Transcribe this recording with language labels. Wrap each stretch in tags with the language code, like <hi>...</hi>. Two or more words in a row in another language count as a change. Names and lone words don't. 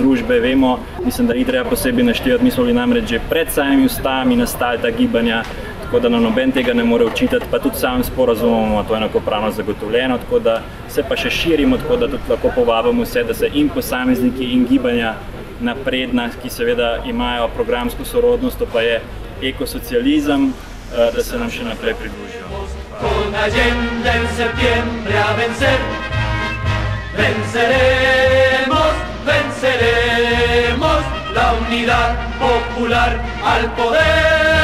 <sl>družbe, vemo, mislim, da jih treba posebej naštevati, mi smo bili namreč že pred samimi ustavami nastali ta gibanja, tako da nam noben tega ne more očitati, pa tudi samim sporazumom to enakopravno zagotovljeno, tako da se pa še širimo, tako da tudi lahko povabimo vse, da se in posamezniki in gibanja napredna, ki seveda imajo programsko sorodnost, to pa je ekosocializem, da se nam še naprej pridružijo.</sl> <es>Con Allende en septiembre a vencer, venceremos, venceremos la unidad popular al poder.</es>